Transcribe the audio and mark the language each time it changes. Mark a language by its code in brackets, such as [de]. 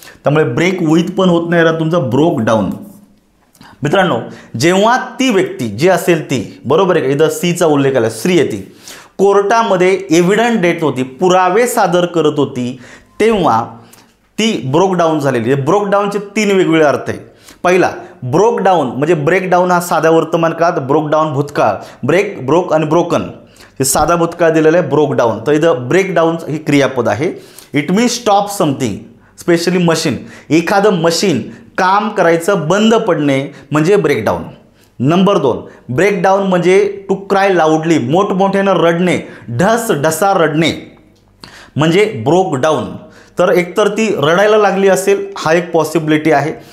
[mr] त्यामुळे break with पण होत नाही, तुमचं ब्रोक डाऊन. मित्रांनो, जेव्हा ती व्यक्ती जी असेल ती, बरोबर आहे का, इथं सीचा उल्लेख आला, स्त्री आहे ती, कोर्टामध्ये एव्हिडन्स देत होती, पुरावे सादर करत होती, तेव्हा ती ब्रोक डाऊन झालेली आहे. ब्रोक डाऊनचे 3 वेगवेगळे अर्थ आहे. पहिला, ब्रोक डाऊन म्हणजे ब्रेक डाऊन हा साधा वर्तमान काळात, ब्रोक डाऊन भूतकाळ, ब्रेक, ब्रोक आणि ब्रोकन हे साधा भूतकाळ दिलेलं आहे. ब्रोक डाऊन, तर इथं ब्रेक डाऊन ही क्रियापद आहे. [en] It means stop something, specially machine. [mr] एखादं मशीन काम करायचं बंद पडणे म्हणजे ब्रेकडाऊन. नंबर 2, ब्रेकडाऊन म्हणजे [en] to cry loudly, [mr] मोठमोठ्यानं रडणे, ढसा रडणे म्हणजे ब्रोक डाऊन. तर एकतर ती रडायला लागली असेल, हा एक पॉसिबिलिटी आहे.